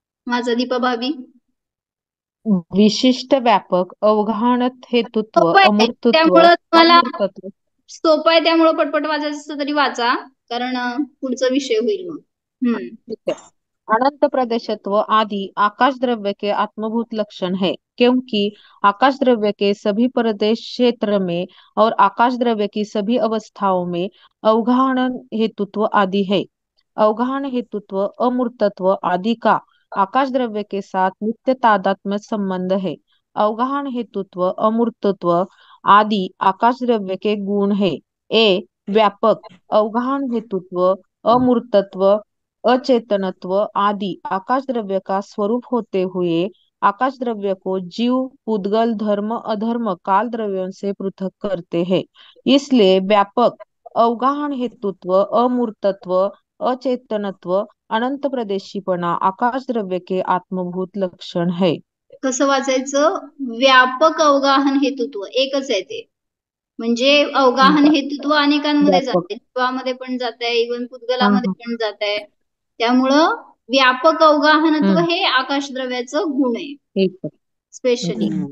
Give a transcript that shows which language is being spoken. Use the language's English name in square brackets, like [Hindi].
[Marathi] माझा दीपा भाभी. विशिष्ट व्यापक, अवघाणत हेतुत्व, अमूर्तत्व. त्यामुळं तुम्हाला सोपं आहे, त्यामुळं पटपट वाचायचं असतं तरी वाचा, कारण पुढचा विषय होईल मग. [Hindi] अनंत प्रदेशत्व आदि आकाश द्रव्य के आत्मभूत लक्षण है, क्योंकि आकाश द्रव्य के सभी प्रदेश क्षेत्र में और आकाश द्रव्य की सभी अवस्थाओं में अवगाहन हेतुत्व आदि है। अवगाहन हेतुत्व अमूर्तत्व आदि का आकाश द्रव्य के साथ नित्य तादात्म्य संबंध है। अवगाहन हेतुत्व अमूर्तत्व आदि आकाश द्रव्य के गुण है। व्यापक अवगाहन हेतुत्व अमूर्तत्व अचेतनत्व आदि आकाश द्रव्य का स्वरूप होते हुए आकाश द्रव्य को जीव पुद्गल धर्म अधर्म काल द्रव्यों से पृथक करते हैं। इसलिए व्यापक अवगाहन हेतुत्व अमूर्तत्व अचेतनत्व अनंत प्रदेशीपणा आकाश द्रव्य के आत्मभूत लक्षण है। [Marathi] कसं वाचायचं? व्यापक अवगाहन हेतुत्व एकच आहे ते, म्हणजे अवगाहन हेतुत्व अनेकांमध्ये जाते, जीवामध्ये पण जात आहे, इव्हन पुद्गलामध्ये पण जात आहे. त्यामुळं व्यापक अवगाहनत्व हे आकाश द्रव्याचं गुण आहे स्पेशली.